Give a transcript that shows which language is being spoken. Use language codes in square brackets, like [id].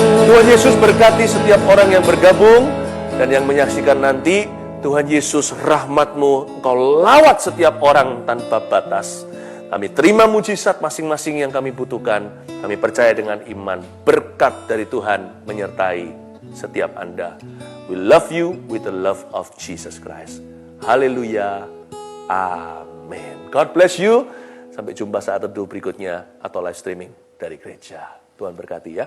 [id] Tuhan Yesus berkati setiap orang yang bergabung dan yang menyaksikan nanti. Tuhan Yesus, rahmat-Mu Engkau lawat setiap orang tanpa batas. Kami terima mujizat masing-masing yang kami butuhkan. Kami percaya dengan iman, berkat dari Tuhan menyertai setiap Anda. [en] We love you with the love of Jesus Christ. [id] Haleluya. Amin. [en] God bless you. [id] Sampai jumpa saat teduh berikutnya atau live streaming dari gereja. Tuhan berkati ya.